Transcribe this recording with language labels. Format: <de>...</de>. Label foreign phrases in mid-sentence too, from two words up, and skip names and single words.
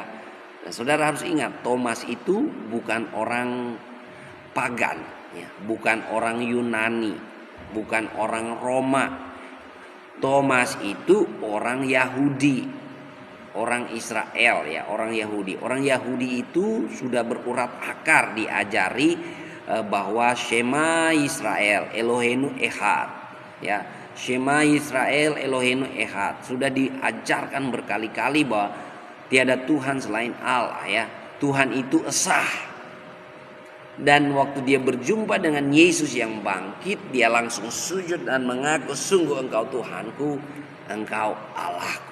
<id>Nah, saudara harus ingat Thomas itu bukan orang pagan ya, bukan orang Yunani, bukan orang Roma. Thomas itu orang Yahudi, orang Israel ya, orang Yahudi. Orang Yahudi itu sudah berurat akar diajari bahwa</id> <he>שמע ישראל אלוהינו אחד</he> <id>ya,</id> <he>שמע ישראל אלוהינו אחד,</he> <id>sudah diajarkan berkali-kali bahwa tiada Tuhan selain Allah ya, Tuhan itu esa. Dan waktu dia berjumpa dengan Yesus yang bangkit, dia langsung sujud dan mengaku, sungguh engkau Tuhanku, engkau Allahku.</id>